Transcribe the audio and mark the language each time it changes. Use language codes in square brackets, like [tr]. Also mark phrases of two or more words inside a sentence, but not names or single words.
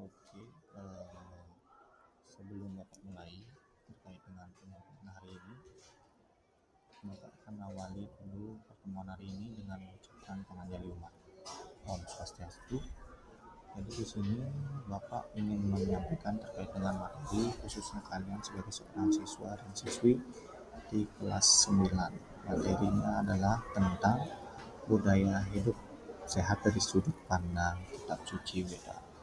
[id] Oke, sebelum Bapak mulai terkait dengan penyampaian hari ini, Bapak akan awali dulu pertemuan hari ini dengan mengucapkan penganjali umat. Om Swastiastu. Jadi di sini Bapak ingin menyampaikan terkait dengan materi khususnya kalian sebagai seorang siswa dan siswi di kelas 9. Materinya adalah tentang budaya hidup sehat dari sudut pandang kitab suci Weda.